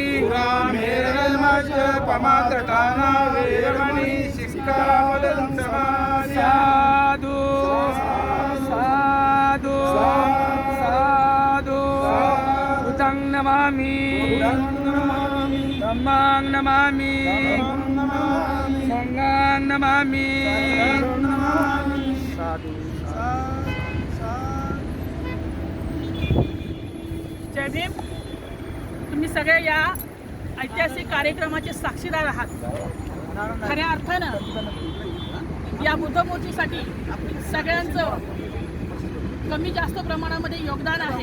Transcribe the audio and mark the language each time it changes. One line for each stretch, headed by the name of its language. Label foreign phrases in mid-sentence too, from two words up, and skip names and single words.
Pali: पुरामेरमज्जपमादकाना वैरमणि सिक्खापदं समादियामि साधु साधु साधु बुद्धं नमामि धम्मं नमामि संघं नमामि
Marathi: जय भीम. तुम्ही सगळे या ऐतिहासिक कार्यक्रमाचे साक्षीदार आहात. खऱ्या अर्थानं या बुद्धमूर्तीसाठी सगळ्यांचं कमी जास्त प्रमाणामध्ये योगदान आहे.